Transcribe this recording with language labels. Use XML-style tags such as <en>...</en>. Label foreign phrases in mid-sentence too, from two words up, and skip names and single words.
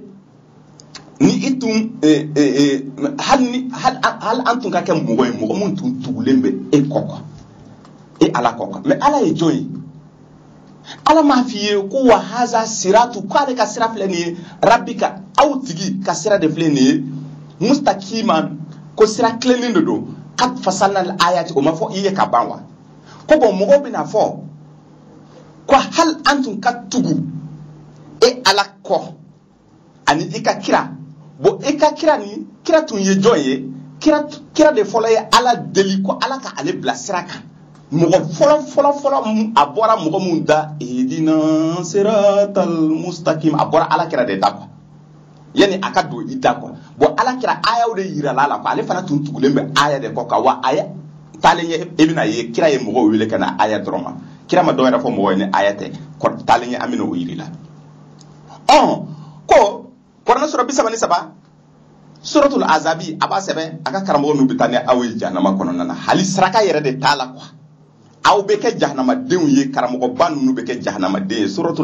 <bm>hali an tun ka kɛ mɔgɔ ye mɔgɔ min tun tugulen bɛ e kɔ quoi e ala kɔ quoi mais ala ye jɔn ye ala m'a f'i ye ko</bm> <ar>وهذا صراط</ar> <bm>k'ale ka sira filɛ nin ye rabbika aw tigi ka sira de filɛ nin ye mustaqiman ko sira tilennen de don</bm> <ar>قد فصلنا الآيات</ar> <bm>o ma fɔ i ye ka ban wa ko bon mɔgɔw bɛna fɔ ko hali an tun ka tugu e ala kɔ ani i ka kira bon i ka kira ni kira tun ye jɔn ye kira de fɔlɔ ye ala deli ko ala ka ale bila sira kan mɔgɔ fɔlɔ a bɔra mɔgɔ mun da</bm> <ar>اهدنا الصراط المستقيم</ar> <bm>a bɔra ala kira de da quoi yani a ka don i da quoi bon ala kira ayaw de yira la quoi ale fana tun tugulen bɛ aya de kɔ kan wa aya taalen ye e bɛna ye kira ye mɔgɔw wele ka na aya dɔrɔn ma kira ma dɔwɛrɛ fɔ mɔgɔ ye ni aya tɛ taalen ye an bɛna o yiri la ko kuranɛ sura 33 suratul azabi a b'a sɛbɛn a ka karamɔgɔ ninnu bɛ taa ni aw ye jahanama kɔnɔna na hali saraka yɛrɛ de t'a la quoi aw bɛ kɛ jahanamadenw ye karamɔgɔba ninnu bɛ kɛ jahanamaden ye suratul</bm>